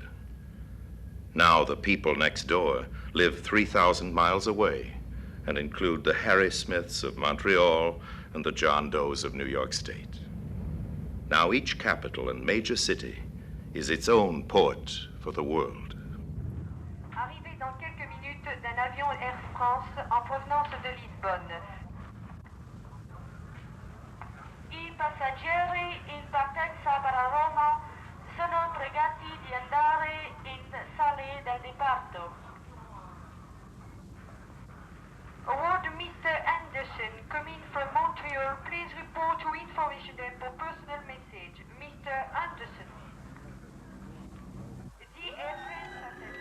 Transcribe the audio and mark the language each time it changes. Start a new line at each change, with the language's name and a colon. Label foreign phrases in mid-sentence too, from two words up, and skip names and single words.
English: Now the people next door live 3,000 miles away and include the Harry Smiths of Montreal and the John Does of New York State. Now each capital and major city is its own port for the world.
French: Arrivé dans quelques minutes d'un avion Air France en provenance de Lisbonne.
Italian: I passeggeri in partenza per Roma sono pregati di andare in sale del diparto.
English: Award Mr. Anderson, coming from Montreal, please report to information depot personal message. Mr. Anderson. The airplanes are